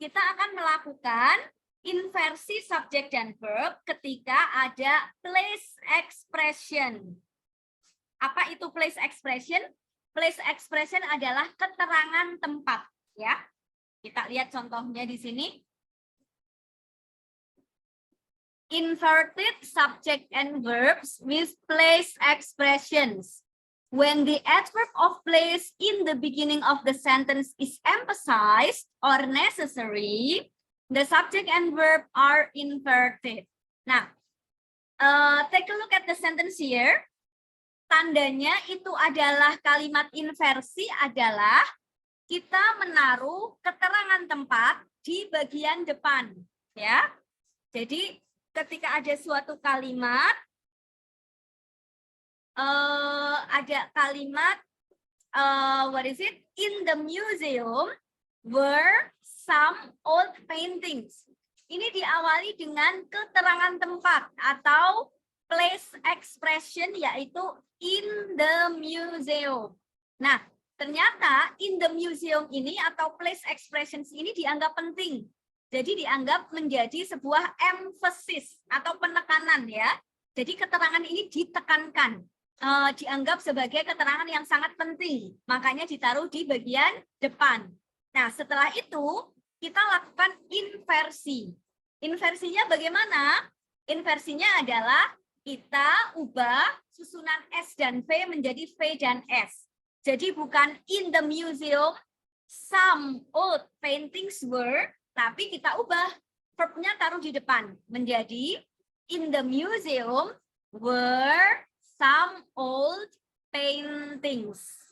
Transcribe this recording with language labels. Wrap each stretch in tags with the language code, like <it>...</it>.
<id>Kita akan melakukan inversi subjek dan verb ketika ada place expression. Apa itu place expression? Place expression adalah keterangan tempat ya. Kita lihat contohnya di sini.</id> <en>Inverted subject and verbs with place expressions. When the adverb of place in the beginning of the sentence is emphasized or necessary, the subject and verb are inverted. Nah, take a look at the sentence here.</en> <id>Tandanya itu adalah kalimat inversi adalah kita menaruh keterangan tempat di bagian depan, ya. Jadi ketika ada suatu kalimat, ada kalimat</id> <en>what is it? In the museum were some old paintings.</en> <id>Ini diawali dengan keterangan tempat atau place expression, yaitu</id> <en>in the museum.</en> <id>Nah, ternyata</id> <en>in the museum</en> <id>ini atau place expressions ini dianggap penting. Jadi dianggap menjadi sebuah emphasis atau penekanan ya. Jadi keterangan ini ditekankan. Dianggap sebagai keterangan yang sangat penting, makanya ditaruh di bagian depan. Nah, setelah itu kita lakukan inversi. Inversinya bagaimana? Inversinya adalah kita ubah susunan S dan V menjadi V dan S. Jadi bukan</id> <en>in the museum some old paintings were,</en> <id>tapi kita ubah verbnya taruh di depan menjadi</id> <en>in the museum were some old paintings.</en>